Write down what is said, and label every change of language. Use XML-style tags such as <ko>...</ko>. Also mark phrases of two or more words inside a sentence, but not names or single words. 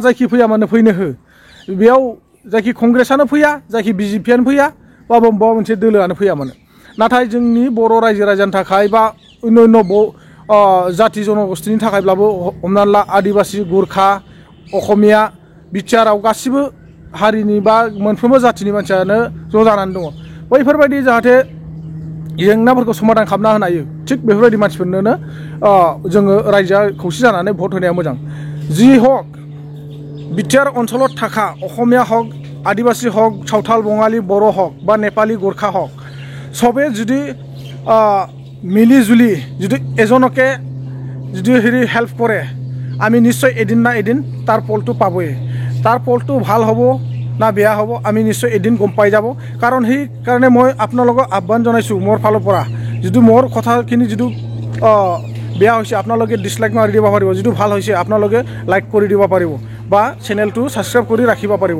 <brx>जायखि फैया मानो फैनो हो बेयाव जायखि कंग्रेसआनो फैया जायखि बिजेपिआनो फैया बा माबा मोनसे दोलोआनो फैया मानो नाथाय जोंनि बर' रायजो राजानि थाखाय बा अन्य जाति जनगोष्ठीनि थाखायब्लाबो हमनानै ला आदिबासि गुरखा असमिया बिटिआराव गासिबो हारिनि बा मोनफ्रोमबो जातिनि मानसियानो ज' जानानै दङ बैफोरबायदि जाहाथे जेंनाफोरखौ समाधान खालामना होनो हायो थिग बेफोरबायदि मानसिफोरनोनो जोङो रायजोआ खौसे जानानै भट होनाया मोजां। जि हक बिटिआर ओनसोलाव थाखा असमिया हक आदिबासि हक सावथाल बङाली बर' हक बा नेपाली गोरखा हक सबे जुदि मिली जुली</brx> <as>যদি এজনকে যদি হেৰি হেল্প কৰে আমি নিশ্চয় এদিন না এদিন তাৰ ফলটো পাবই। তাৰ ফলটো ভাল হ'ব না বেয়া হ'ব আমি নিশ্চয় এদিন গম পাই যাব। কাৰণ সেইকাৰণে মই আপোনালোকক আহ্বান জনাইছোঁ মোৰ ফালৰ পৰা যদি মোৰ কথাখিনি যদি বেয়া হৈছে আপোনালোকে ডিছলাইক মাৰি দিব পাৰিব যদি ভাল হৈছে আপোনালোকে লাইক কৰি দিব পাৰিব বা চেনেলটো ছাবস্ক্ৰাইব কৰি ৰাখিব পাৰিব।</as>